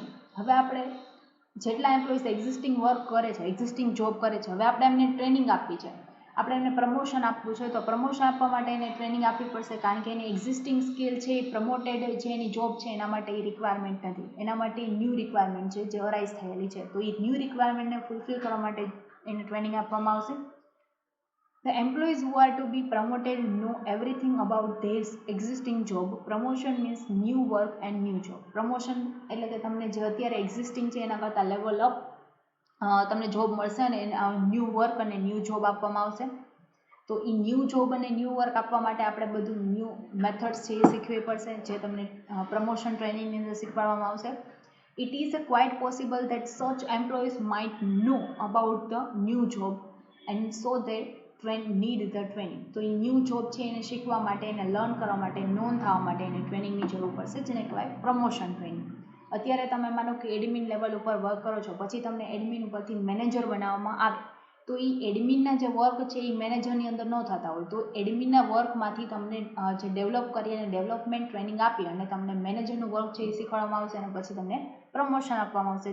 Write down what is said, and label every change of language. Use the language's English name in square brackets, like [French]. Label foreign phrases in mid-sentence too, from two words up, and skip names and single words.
[Gujarati] હવે આપણે જેટલા એમ્પ્લોઈઝ [English] existing work [Gujarati] કરે છે, [English] existing job [Gujarati] કરે છે, હવે આપણે એમને ટ્રેનિંગ આપવી છે, આપણે એમને પ્રમોશન આપવું છે, તો પ્રમોશન આપવા માટે એને ટ્રેનિંગ આપવી પડશે, કારણ કે એની [English] existing skill [Gujarati] છે એ પ્રમોટેડ જે એની જોબ છે એના માટે એ રિક્વાયરમેન્ટ નથી, એના માટે [English] new requirement [Gujarati] છે જે અરાઇઝ થયેલી છે, તો એ ન્યૂ રિક્વાયરમેન્ટને ફૂલફિલ કરવા માટે એને ટ્રેનિંગ આપવામાં આવશે. [English] The employees who are to be promoted know everything about their existing job. Promotion means new work and new job. [Gujarati] Promotion એટલે કે તમને જે અત્યારે એક્ઝિસ્ટિંગ છે એના કરતાં [English] level up [Gujarati] તમને જોબ મળશે અને [English] new work [Gujarati] અને [English] new job [Gujarati] આપવામાં આવશે. તો એ [English] new job [Gujarati] અને [English] new work [Gujarati] આપવા માટે આપણે બધું [English] new methods [Gujarati] છે એ શીખવી પડશે, જે તમને પ્રમોશન ટ્રેનિંગની અંદર શીખવાડવામાં આવશે. [English] It is quite possible that such employees might know about the new job and so they need the training. [Gujarati] તો એ [English] new job [Gujarati] છે એને શીખવા માટે, એને લર્ન કરવા માટે, નોન થવા માટે એને ટ્રેનિંગની જરૂર પડશે, જેને કહેવાય [English] promotion training. [Gujarati] અત્યારે તમે માનો કે એડમિન લેવલ ઉપર વર્ક કરો છો, પછી તમને એડમિન ઉપરથી મેનેજર બનાવવામાં આવે, તો એ એડમિનના જે વર્ક છે એ મેનેજરની અંદર ન થતા હોય, તો એડમિનના વર્કમાંથી તમને જે ડેવલપ કરી અને [English] development training [Gujarati] આપી અને તમને મેનેજરનું વર્ક છે એ શીખવાડવામાં આવશે અને પછી તમને પ્રમોશન આપવામાં આવશે.